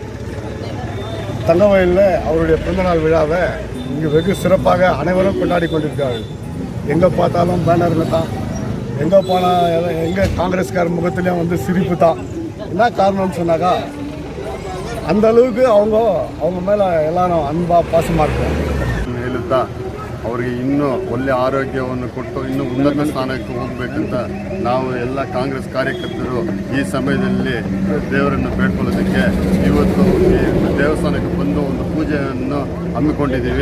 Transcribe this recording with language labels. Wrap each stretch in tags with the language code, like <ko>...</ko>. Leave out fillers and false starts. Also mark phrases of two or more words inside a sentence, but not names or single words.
<ta>தங்கவயலில் அவருடைய பிறந்தநாள் விழாவை இங்கு வெகு சிறப்பாக அனைவரும் கொண்டாடி கொண்டிருக்கார்கள். எங்கே பார்த்தாலும் பேனரில் தான், எங்கே போனால் எங்கே காங்கிரஸ்கார முகத்துலேயும் வந்து சிரிப்பு தான். என்ன காரணம்னு சொன்னாக்கா, அந்த அளவுக்கு அவங்க</ta> <kn>ಮೇಲೆ ಎಲ್ಲರೂ ಅನ್ಬಾ ಪಾಸ್ ಮಾಡ್ತಾರೆ. ಹೇಳುತ್ತಾ ಅವರಿಗೆ ಇನ್ನೂ ಒಳ್ಳೆ ಆರೋಗ್ಯವನ್ನು ಕೊಟ್ಟು ಇನ್ನೂ ಉನ್ನತ ಸ್ಥಾನಕ್ಕೆ ಹೋಗಬೇಕಂತ ನಾವು ಎಲ್ಲ ಕಾಂಗ್ರೆಸ್ ಕಾರ್ಯಕರ್ತರು ಈ ಸಮಯದಲ್ಲಿ ದೇವರನ್ನು ಬೇಡ್ಕೊಳ್ಳೋದಕ್ಕೆ ಇವತ್ತು ಈ ದೇವಸ್ಥಾನಕ್ಕೆ ಬಂದು ಒಂದು ಪೂಜೆಯನ್ನು ಹಮ್ಮಿಕೊಂಡಿದ್ದೀವಿ.</kn>